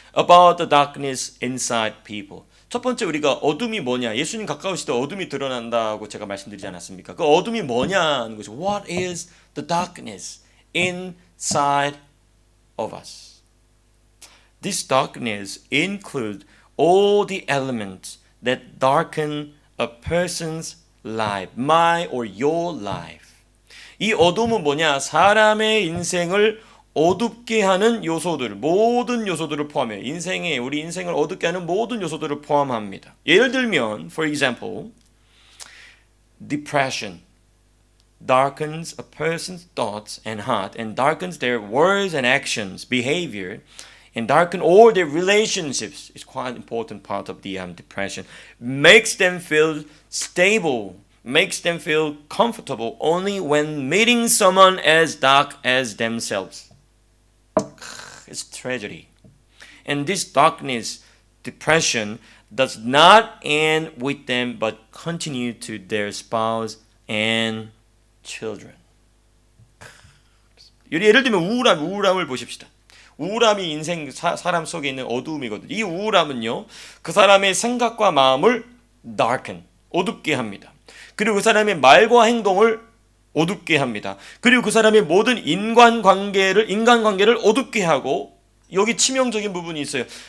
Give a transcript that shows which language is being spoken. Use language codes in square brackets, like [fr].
[en] About the darkness inside people. [ko] 첫 번째 우리가 어둠이 뭐냐? 예수님 가까우실 때 어둠이 드러난다고 제가 말씀드리지 않았습니까? 그 어둠이 뭐냐는 거죠. [en] What is the darkness inside of us? This darkness includes all the elements that darken a person's life, my or your life. [ko] 이 어둠은 뭐냐? 사람의 인생을 어둡게 하는 요소들, 모든 요소들을 포함해요. 우리 인생을 어둡게 하는 모든 요소들을 포함합니다. 예를 들면, [en] for example, depression darkens a person's thoughts and heart and darkens their words and actions, behavior, and darken all their relationships. It's quite an important part of the depression. Makes them feel stable, makes them feel comfortable only when meeting someone as dark as themselves. It's tragedy. And this darkness, depression, does not end with them but continue to their spouse and children. [ko] 예를 들면 우울함을 보십시다. 우울함이 인생 사람 속에 있는 어두움이거든요. 이 우울함은요, 그 사람의 생각과 마음을 darken, 어둡게 합니다. 그리고 그 사람의 말과 행동을 어둡게 합니다. 그리고 그 사람의 모든 인간관계를 어둡게 하고, 여기 치명적인 부분이 있어요.